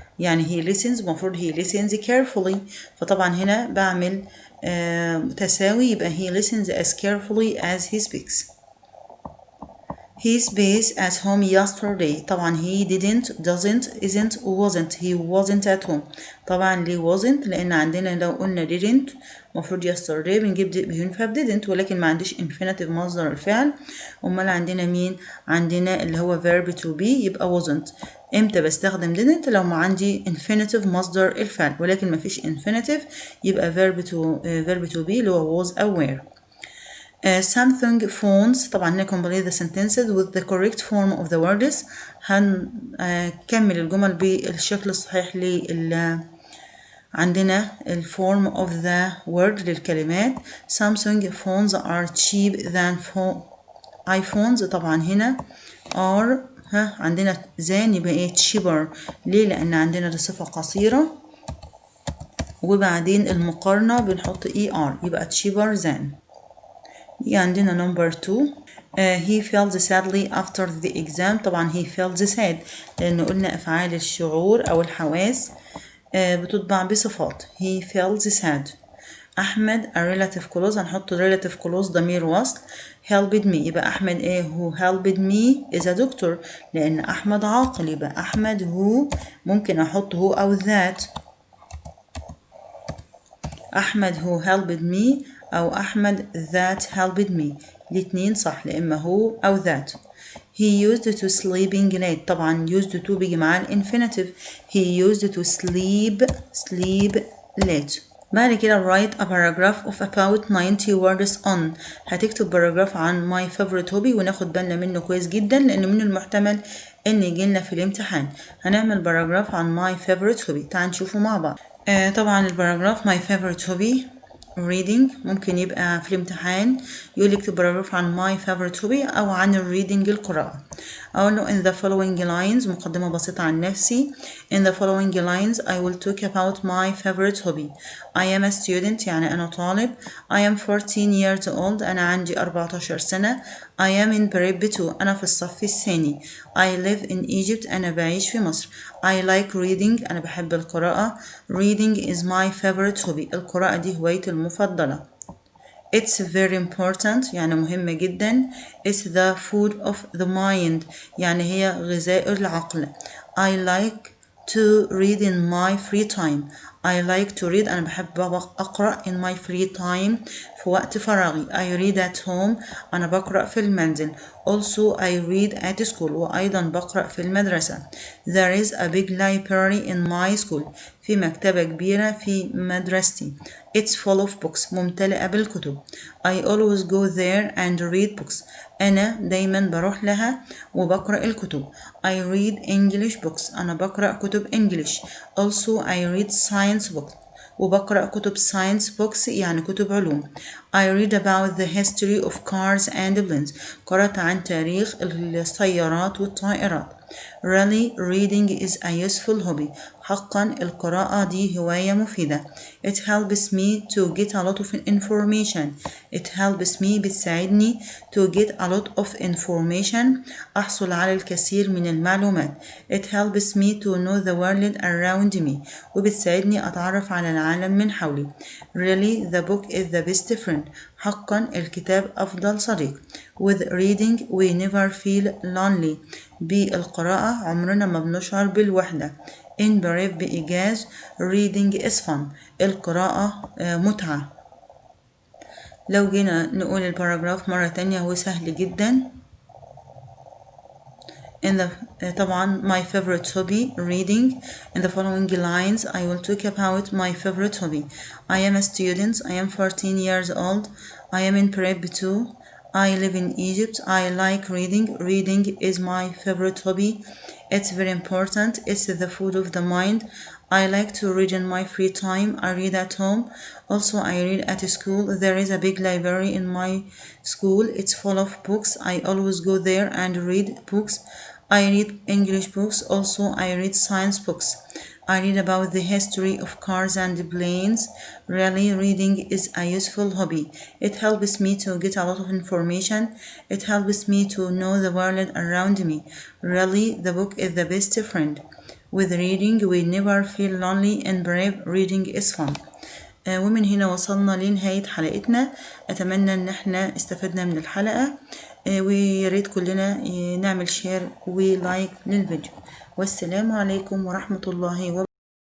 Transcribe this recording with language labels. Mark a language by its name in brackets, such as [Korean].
[Arabic] يعني [English] he listens [Arabic] المفروض [English] he listens carefully. [Arabic] فطبعا هنا بعمل تساوي، يبقى [English] he listens as carefully as he speaks. He space at home yesterday. طبعا he didn't, doesn't, isn't, wasn't. He wasn't at home. [Arabic] طبعا ليه wasn't؟ لأن عندنا لو قلنا didn't المفروض yesterday بنجيب بينفع didn't، ولكن ما عنديش infinitive مصدر الفعل. أمال عندنا مين؟ عندنا اللي هو verb to be، يبقى wasn't. امتى بستخدم didn't؟ لو ما عندي infinitive مصدر الفعل، ولكن ما فيش infinitive يبقى verb to be اللي هو was أو were. [English] Something phones. [Arabic] طبعا هنا [English] complete the sentences with the correct form of the words. [Arabic] هنكمل الجمل بالشكل الصحيح عندنا [English] form of the word [Arabic] للكلمات. [English] Samsung phones are cheap than iPhones. [Arabic] طبعا هنا are عندنا than يبقى ايه cheaper. ليه؟ لأن عندنا دي صفة قصيرة وبعدين المقارنة بنحط er يبقى cheaper than. [English] عندنا number 2. he felt sadly after the exam. [Arabic] طبعا he felt sad لأن قلنا أفعال الشعور أو الحواس بتطبع بصفات. [English] he felt sad. أحمد a relative close، [Arabic] هنحط [English] relative close [Arabic] ضمير وصل. [English] helped me [Arabic] يبقى أحمد إيه؟ [English] who helped me is a doctor [Arabic] لأن أحمد عاقل، يبقى أحمد who ممكن أحط who أو that. [English] أحمد who helped me أو أحمد that helped me، [Arabic] الاتنين صح، لإما هو أو [English] that. he used to sleeping late. [Arabic] طبعا used to بيجي معاه الانفينيتيف. [English] he used to sleep late. [Arabic] بعد كده [English] write a paragraph of about 90 words on. [Arabic] هتكتب باراجراف عن [English] my favorite hobby [Arabic] وناخد بالنا منه كويس جدا لأنه من المحتمل إن يجيلنا في الامتحان. هنعمل باراجراف عن [English] my favorite hobby. [Arabic] تعال نشوفه مع بعض. طبعا الباراجراف [English] my favorite hobby reading [Arabic] ممكن يبقى في الامتحان يقول لي اكتب باراجراف عن [English] my favorite hobby [Arabic] أو عن الريدنج القراءة. أقول له [English] in the following lines [Arabic] مقدمة بسيطة عن نفسي. [English] in the following lines I will talk about my favorite hobby. I am a student [Arabic] يعني أنا طالب. [English] I am 14 years old [Arabic] أنا عندي 14 سنة. [English] I am in grade 2 [Arabic] أنا في الصف الثاني. [English] I live in Egypt [Arabic] أنا بعيش في مصر. [English] I like reading [Arabic] أنا بحب القراءة. [English] Reading is my favorite hobby. [Arabic] القراءة دي هوايتي المفضلة. [English] It's very important [Arabic] يعني مهمة جدا. [English] It's the food of the mind [Arabic] يعني هي غذاء العقل. [English] I like to read in my free time. I like to read [Arabic] أنا بحب أقرأ [English] in my free time [Arabic] في وقت فراغي. [English] I read at home [Arabic] أنا بقرأ في المنزل. [English] Also I read at school [Arabic] وأيضا بقرأ في المدرسة. [English] There is a big library in my school. [Arabic] في مكتبة كبيرة في مدرستي. [English] It's full of books [Arabic] ممتلئة بالكتب. [English] I always go there and read books. [Arabic] أنا دايما بروح لها وبقرأ الكتب. [English] I read English books [Arabic] أنا بقرأ كتب [English] English. Also I read science books [Arabic] وبقرأ كتب [English] science books [Arabic] يعني كتب علوم. [English] I read about the history of cars and planes. [Arabic] قرأت عن تاريخ السيارات والطائرات. [English] Really reading is a useful hobby. [Arabic] حقا القراءة دي هواية مفيدة. [English] It helps me to get a lot of information. It helps me [Arabic] بتساعدني [English] to get a lot of information [Arabic] أحصل على الكثير من المعلومات. [English] It helps me to know the world around me. [Arabic] وبتساعدني أتعرف على العالم من حولي. [English] Really the book is the best friend. [Arabic] حقا الكتاب أفضل صديق. [English] With reading we never feel lonely. [Arabic] بالقراءة عمرنا ما بنشعر بالوحدة. [English] In brief [Arabic] بإيجاز [English] reading is fun. [Arabic] القراءة متعة. لو جينا نقول الباراجراف مرة تانية هو سهل جدا. [English] طبعا my favorite hobby reading. In the following lines I will talk about my favorite hobby. I am a student. I am 14 years old. I am in prep 2. I live in Egypt. I like reading. Reading is my favorite hobby. It's very important. It's the food of the mind. I like to read in my free time. I read at home. Also, I read at school. There is a big library in my school. It's full of books. I always go there and read books. I read English books. Also, I read science books. I read about the history of cars and planes. Really, reading is a useful hobby. It helps me to get a lot of information. It helps me to know the world around me. Really, the book is the best friend. with reading. We never feel lonely and brave. Reading is fun. [Arabic] ومن هنا وصلنا لنهاية حلقتنا. أتمنى إن احنا استفدنا من الحلقة، وياريت كلنا نعمل شير ولايك للفيديو. والسلام عليكم ورحمة الله وبركاته.